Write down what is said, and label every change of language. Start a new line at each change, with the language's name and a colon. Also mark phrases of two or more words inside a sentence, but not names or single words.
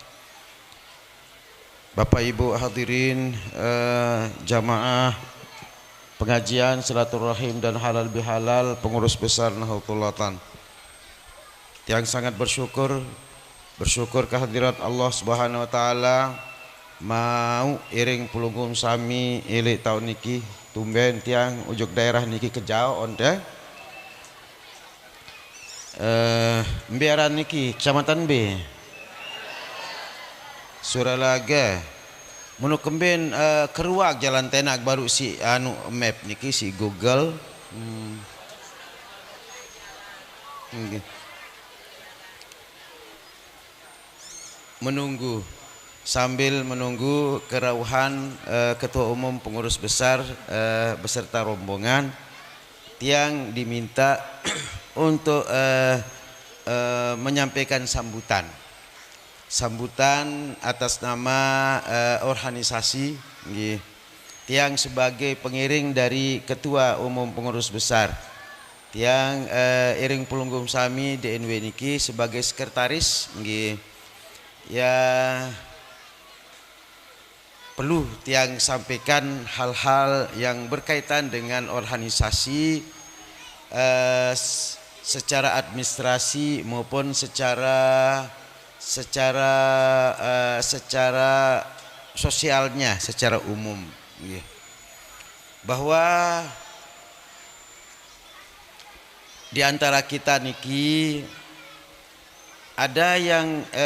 Indonesian: Bapak Ibu hadirin jamaah pengajian silaturahim dan halal bihalal pengurus besar Nahdlatul Watan, yang sangat bersyukur kehadirat Allah Subhanahu wa taala mau
Sasak: iring pulunggum sami ilik tahun niki tumben tiang ujuk daerah niki kejauh onde Mbiaran niki
Indonesian: Kecamatan B Suralaga
Sasak: menu kemben keruak jalan tenak baru si anu map niki si
Indonesian: Google sambil menunggu kerauhan Ketua Umum Pengurus Besar beserta rombongan yang diminta untuk menyampaikan sambutan atas nama organisasi yang sebagai pengiring dari Ketua Umum Pengurus Besar, yang
Sasak: iring pulunggum sami
Indonesian: DNW niki sebagai sekretaris ya perlu tiang sampaikan hal-hal yang berkaitan dengan organisasi secara administrasi maupun secara sosialnya secara umum, bahwa di antara kita niki ada yang